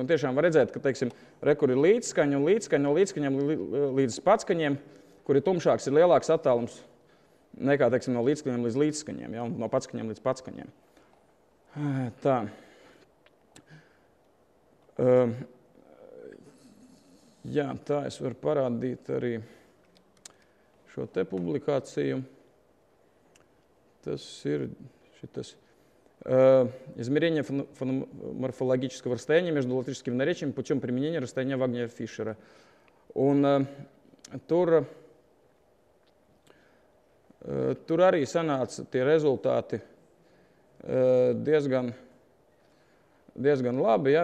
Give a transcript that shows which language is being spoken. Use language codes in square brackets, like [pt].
[lv] Un tiešām var redzēt, ka, teiksim, kur ir līdzskaņa un līdzskaņa, no līdzskaņiem līdz patskaņiem, kur ir tumšāks, ir lielāks attālums nekā, teiksim, no līdzskaņiem līdz līdzskaņiem, ja, un no patskaņiem līdz patskaņiem. Tā. Jā, tā es varu parādīt arī šo te publikāciju. Tas ir šitas. [ru] Измерение фономорфологического расстояния между латышскими наречиями путем применения расстояния Вагнера-Фишера. [lv] Un tur arī sanāca tie rezultāti diezgan labi. Ja?